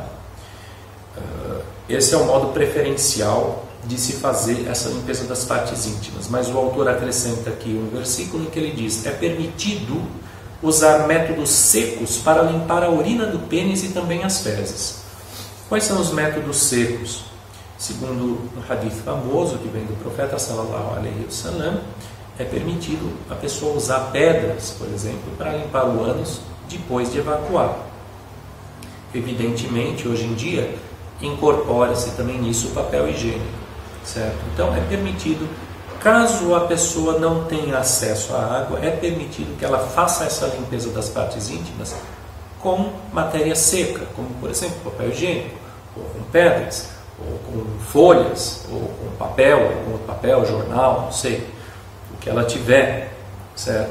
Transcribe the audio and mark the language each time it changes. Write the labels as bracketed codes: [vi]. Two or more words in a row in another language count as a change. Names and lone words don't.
[pt] Esse é o modo preferencial de se fazer essa limpeza das partes íntimas. Mas o autor acrescenta aqui um versículo em que ele diz: é permitido usar métodos secos para limpar a urina do pênis e também as fezes. Quais são os métodos secos? Segundo um hadith famoso que vem do profeta [ar] صلى الله عليه وسلم, [pt] é permitido a pessoa usar pedras, por exemplo, para limpar o ânus depois de evacuar. Evidentemente, hoje em dia, incorpora-se também nisso o papel higiênico, certo? Então, é permitido, caso a pessoa não tenha acesso à água, é permitido que ela faça essa limpeza das partes íntimas com matéria seca, como, por exemplo, papel higiênico, ou com pedras, ou com folhas, ou com papel, ou com outro papel, jornal, não sei, o que ela tiver, certo?